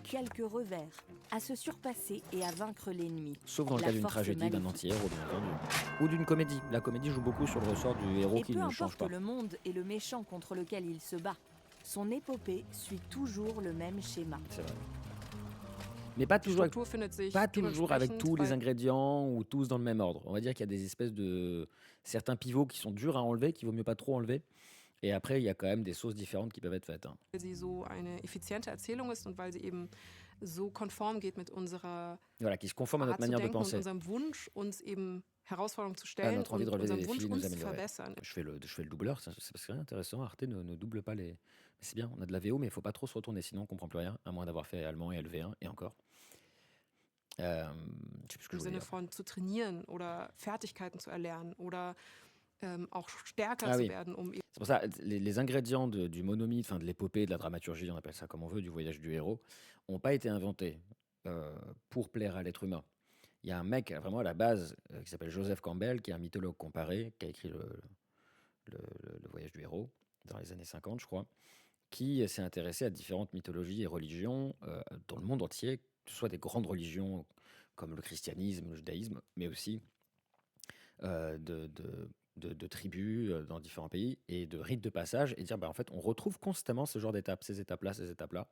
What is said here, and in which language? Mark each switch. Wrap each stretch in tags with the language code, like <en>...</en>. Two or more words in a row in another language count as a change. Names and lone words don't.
<fr>quelques revers, à se surpasser et à vaincre l'ennemi. Sauf dans le La cas d'une force tragédie, d'un maléfique. anti-héros, bien entendu. Ou d'une comédie. La comédie joue beaucoup sur le ressort du héros Et qui peu ne change importe pas. le monde et le méchant contre lequel il se bat, son épopée suit toujours le même schéma. C'est vrai. Mais pas</fr> <de>Die</de> <fr>toujours avec,</fr> <de>Struktur findet sich</de> <fr>pas toujours avec</fr> <de>dementsprechend</de> <fr>tous les</fr> <de>bei</de> <fr>ingrédients ou tous dans le même ordre. On va dire qu'il y a des espèces de... certains pivots qui sont durs à enlever, qu'il vaut mieux pas trop enlever. Et après, il y a quand même des sauces différentes qui peuvent être faites, hein.</fr> <de>weil sie so eine effiziente Erzählung ist und weil sie eben so konform geht mit unserer</de> <fr>Voilà, qui se conforment à notre</fr> <de>Art zu</de> <fr>manière de</fr> <de>denken und</de> <fr>penser.</fr> <de>unserem Wunsch, uns eben Herausforderungen zu</de> <fr>À</fr> <de>stellen</de> <fr>notre envie de</fr> <de>und</de> <fr>relever</fr> <de>unserem</de> <fr>des</fr> <de>Wunsch,</de> <fr>défis, nous</fr> <de>uns zu</de> <fr>améliorer.</fr> <de>verbessern.</de> <fr>Je fais le doubleur, c'est parce que c'est intéressant. Arte ne double pas les. Mais c'est bien, on a de la VO, mais il faut pas trop se retourner, sinon on comprend plus rien, à moins d'avoir fait allemand et LV1 et encore. Je sais plus ce que</fr> <de>Im</de> <fr>je voulais</fr> <de>Sinne</de> <fr>dire.</fr> <de>von zu trainieren oder Fertigkeiten zu erlernen oder auch stärker</de> <fr>Ah</fr> <de>zu</de> <fr>oui.</fr> <de>werden, um eben</de> <fr>C'est pour ça, les ingrédients du monomythe, enfin de l'épopée, de la dramaturgie, on appelle ça comme on veut, du voyage du héros, n'ont pas été inventés pour plaire à l'être humain. Il y a un mec vraiment à la base qui s'appelle Joseph Campbell, qui est un mythologue comparé, qui a écrit le voyage du héros dans les années 50, je crois, qui s'est intéressé à différentes mythologies et religions dans le monde entier, que ce soit des grandes religions comme le christianisme, le judaïsme, mais aussi de tribus dans différents pays et de rites de passage et dire bah, en fait on retrouve constamment ce genre d'étapes, ces étapes-là.</fr>